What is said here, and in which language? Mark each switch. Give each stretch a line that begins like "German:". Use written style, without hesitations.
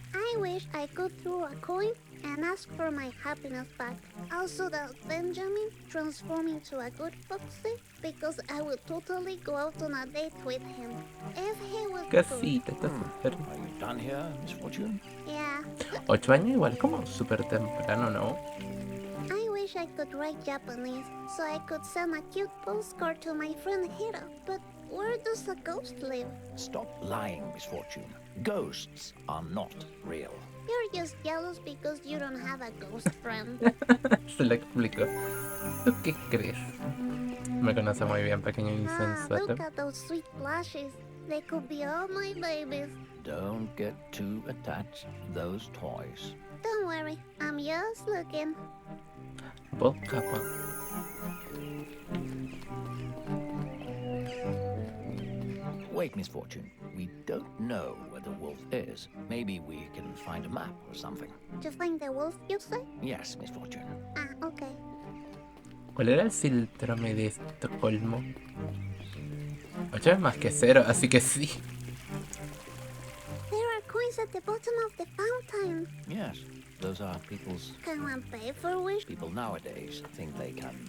English: I wish I could throw a coin and ask for my happiness back. Also that Benjamin transform into a good foxy, because I would totally go out on a date with him. If he would
Spanish: Casita, está súper.
English: Are you done here, Missfortune? Yeah.
Spanish: 8 años igual, como súper temprano, ¿no?
English: I wish I could write Japanese, so I could send a cute postcard to my friend Hiro. But where does a ghost live? Stop lying, Missfortune. Ghosts are not real. You're just jealous because you don't have a ghost friend.
Spanish: Se lo explicó. ¿Tú qué crees? Me conoce muy bien, pequeño insensato.
English: Look at those sweet blushes. They could be all my babies. Don't get too attached to those toys. Don't worry, I'm just looking. Bob Capa. Wait, Missfortune. We don't know where the wolf is. Maybe we can find a map or something. To find the wolf, you say? Yes, Missfortune. Ah, okay.
Spanish: ¿Cuál era el síndrome de Estocolmo? 8 es más que 0, así que sí.
English: There are coins at the bottom of the fountain. Yes, those are people's... Can one pay for wish? People nowadays think they can...